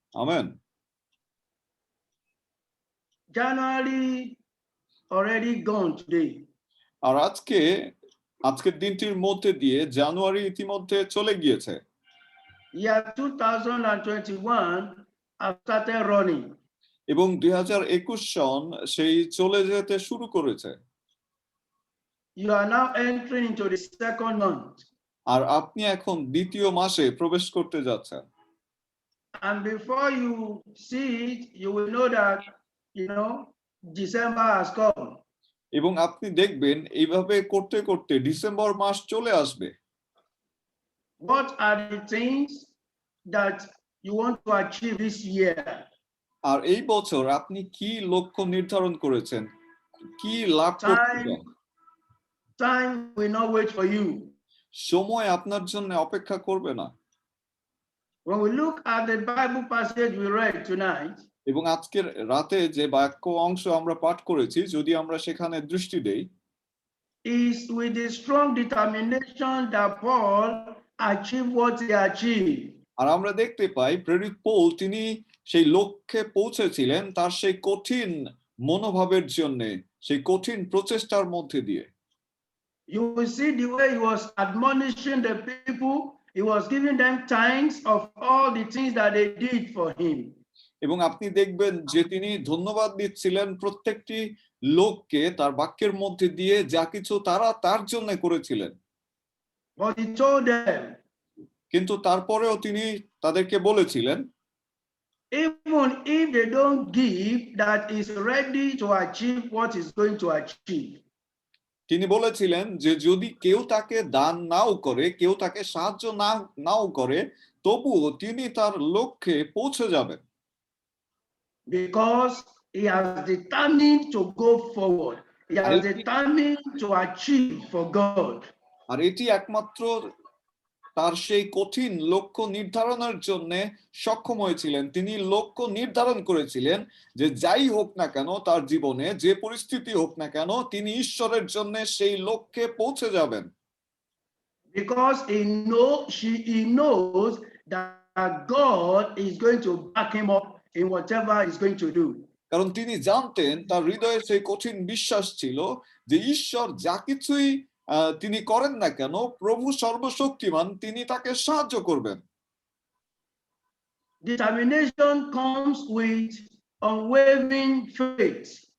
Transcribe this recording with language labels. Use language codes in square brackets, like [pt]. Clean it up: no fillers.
[bn] Amen. [en] January already gone today. [bn] আর আজকের দিনটির মধ্যে দিয়ে জানুয়ারি ইতিমধ্যে চলে গিয়েছে। [en] Year 2021 have started running. [bn] এবং 2021 সন সেই চলে যেতে শুরু করেছে। [en] You are now entering into the second month. [bn] আর আপনি এখন দ্বিতীয় মাসে প্রবেশ করতে যাচ্ছেন। [en] And before you see it, you will know that, December has come. [bn] এবং আপনি দেখবেন এইভাবে করতে করতে ডিসেম্বর মাস চলে আসবে। [en] What are the things that you want to achieve this year? [bn] আর এই বছর আপনি কি লক্ষ্য নির্ধারণ করেছেন, কি লাভ করতে চান? [en] Time will not wait for you. [bn] সময় আপনার জন্য অপেক্ষা করবে না। [en] When we look at the Bible passage we read tonight, [bn] এবং আজকের রাতে যে বাক্য অংশ আমরা পাঠ করেছি, যদি আমরা সেখানে দৃষ্টি দেই, [en] is with the strong determination that Paul achieved what he achieved. [bn] আর আমরা দেখতে পাই প্রেরিত পৌল তিনি সেই লক্ষ্যে পৌঁছেছিলেন তার সেই কঠিন মনোভাবের জন্য, সেই কঠিন প্রচেষ্টার মধ্যে দিয়ে। [en] You will see the way he was admonishing the people. He was giving them thanks of all the things that they did for him. [bn] এবং আপনি দেখবেন যে তিনি ধন্যবাদ দিচ্ছিলেন প্রত্যেকটি লোককে তার বাক্যের মধ্যে দিয়ে, যা কিছু তারা তার জন্য করেছিলেন। [en] But he told them, [bn] কিন্তু তারপরেও তিনি তাদেরকে বলেছিলেন, [en] even if they don't give, that is ready to achieve what is going to achieve. [bn] তিনি বলেছিলেন যে যদি কেউ তাকে দান নাও করে, কেউ তাকে সাহায্য নাও করে, তবুও তিনি তার লক্ষ্যে পৌঁছে যাবেন। [en] Because he has determined to go forward. He has determined to achieve for God. [bn] আর এটি একমাত্র তার সেই কঠিন লক্ষ্য নির্ধারণের জন্য সক্ষম হয়েছিলেন। তিনি লক্ষ্য নির্ধারণ করেছিলেন যে যাই হোক না কেন তার জীবনে, যে পরিস্থিতি হোক না কেন, তিনি ঈশ্বরের জন্য সেই লক্ষ্যে পৌঁছে যাবেন। [en] Because he knows that God is going to back him up in whatever he's going to do. [bn] কারণ তিনি জানতেন, তার হৃদয়ে সেই কঠিন বিশ্বাস ছিল যে ঈশ্বর যা কিছুই তিনি করেন না কেন, প্রভু সর্বশক্তিমান, তিনি তাকে সাহায্য করবেন। [en] Determination comes with unwavering faith.